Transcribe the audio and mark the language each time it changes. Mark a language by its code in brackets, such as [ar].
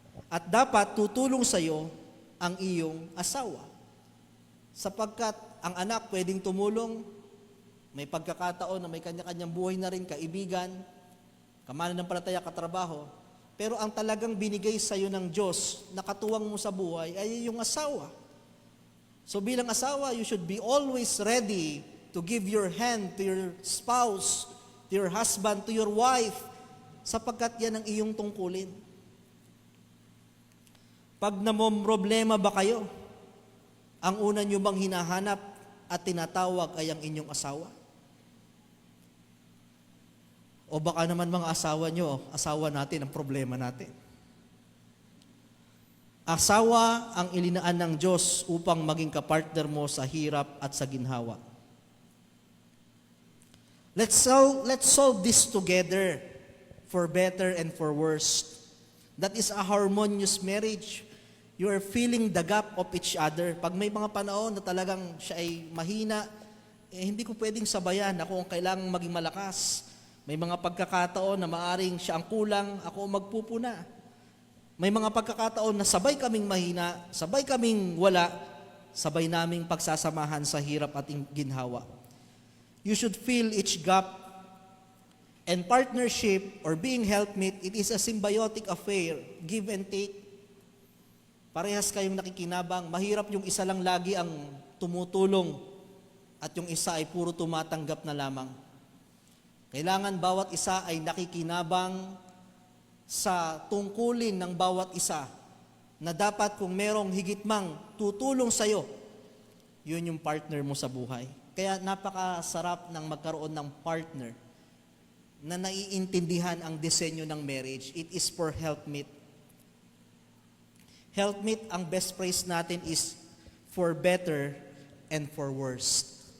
[tl] At dapat tutulong sa iyo ang iyong asawa. Sapagkat ang anak pwedeng tumulong, may pagkakataon na may kanya-kanyang buhay na rin, kaibigan, kamananampalataya, katrabaho. Pero ang talagang binigay sa iyo ng Diyos na katuwang mo sa buhay ay yung asawa. [en] So [tl] bilang asawa, [en] you should be always ready to give your hand to your spouse, to your husband, to your wife, [tl] sapagkat yan ang iyong tungkulin. Pag namomroblema ba kayo, ang una nyo bang hinahanap at tinatawag ay ang inyong asawa? O baka naman mga asawa nyo, asawa natin ang problema natin. Asawa ang ilinaan ng Diyos upang maging kapartner mo sa hirap at sa ginhawa. [en] Let's solve this together for better and for worse. That is a harmonious marriage. You are filling the gap of each other. [tl] Pag may mga panahon na talagang siya ay mahina, hindi ko pwedeng sabayan. Ako ang kailangang maging malakas. May mga pagkakataon na maaring siya ang kulang, ako ang magpupuna. May mga pagkakataon na sabay kaming mahina, sabay kaming wala, sabay naming pagsasamahan sa hirap at ginhawa. [en] You should fill each gap. And partnership or being helpmate, it is a symbiotic affair, give and take. [tl] Parehas kayong nakikinabang. Mahirap yung isa lang lagi ang tumutulong at yung isa ay puro tumatanggap na lamang. Kailangan bawat isa ay nakikinabang sa tungkulin ng bawat isa na dapat kung merong higit mang tutulong sa'yo, yun yung partner mo sa buhay. Kaya napakasarap ng magkaroon ng partner na naiintindihan ang disenyo ng marriage. [en] It is for helpmate. Helpmate, ang best phrase natin is for better and for worse.